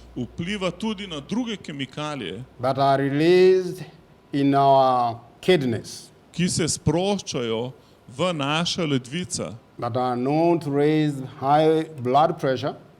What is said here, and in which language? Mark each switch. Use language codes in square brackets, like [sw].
[sl] Vpliva tudi na druge kemikalije, [en] that are released in our kidneys [sl] ki se sproščajo v naša ledvica [en] that are known to raise high blood pressure